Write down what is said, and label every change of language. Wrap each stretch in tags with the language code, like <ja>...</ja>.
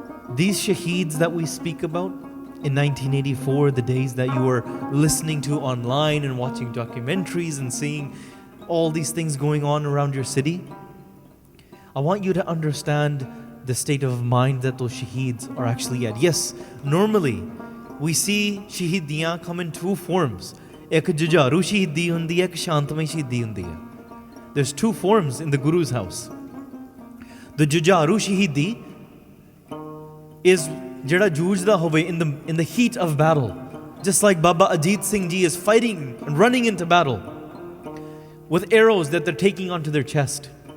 <en>These Shaheeds that we speak about in 1984, the days that you were listening to online and watching documentaries and seeing all these things going on around your city, I want you to understand the state of mind that those Shaheeds are actually at. Yes, normally we see Shaheediyan come in two forms.</en> <pa>ਇੱਕ ਜੁਝਾਰੂ ਸ਼ਹੀਦੀ ਹੁੰਦੀ ਹੈ, ਇੱਕ ਸ਼ਾਂਤਮਈ ਸ਼ਹੀਦੀ ਹੁੰਦੀ ਹੈ.</pa> <en>There's two forms in the Guru's house. The ਜੁਝਾਰੂ ਸ਼ਹੀਦੀ is</en> <pa>ਜਿਹੜਾ ਜੂਝਦਾ ਹੋਵੇ</pa> <en>in the heat of battle. Just like Baba Ajit Singh Ji is fighting and running into battle with arrows that they're taking onto their chest.</en>